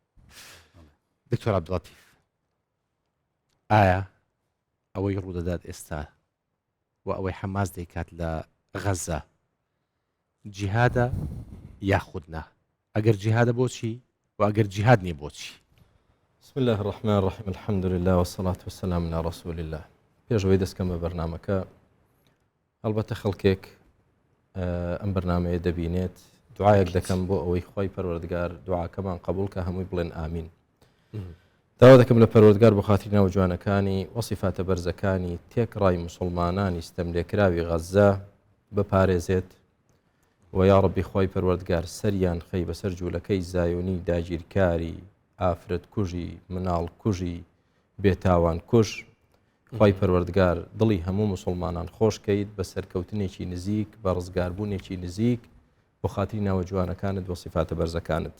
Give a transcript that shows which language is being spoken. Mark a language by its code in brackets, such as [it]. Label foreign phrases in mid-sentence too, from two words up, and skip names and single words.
[ckb] دکتۆر عەبدوڵەتیف، ئایا ئەوەی ڕوودەدات ئێستا و ئەوەی حەماس دەیکات لە غەزە جیهادە یاخود نا؟ ئەگەر جیهادە بۆچی و ئەگەر جیهاد نیە بۆچی؟ [ar] بسم الله الرحمن الرحيم الحمد لله والصلاة والسلام على رسول الله. [ckb] پێشەوەی دەستکەم بە بەرنامەکە هەڵبەتە خەڵکێک ئەم بەرنامەیە دەبینێت دوعایەک دەکەم بۆ ئەوەی خۆی پەروەردگار دوعاکەمان قبول کە هەمووی بڵێن ئامین. داوا دەکەم لە پەروەردگار بۆ خاتری ناو جوانەکانی وەسیفاتە بەرزەکانی تێکڕای مسلمانانی ستەملێکراوی غەزە بپارێزێت و یا ڕەبی خۆی پەروەردگار سەریان خەی بەسەر جوولەکەی زایۆنی داگیرکاری ئافرەت کوژی مناڵ کوژی بێتاوان کوژ خی پەروەردگار دڵی هەموو مسلمانان خۆشکەیت بە سەرکەوتنێکی نزیک بە ڕزگاربوونێکی نزیک بۆ خاتری ناوە جوانەکانت بۆ سیفاتە بەرزەکانت.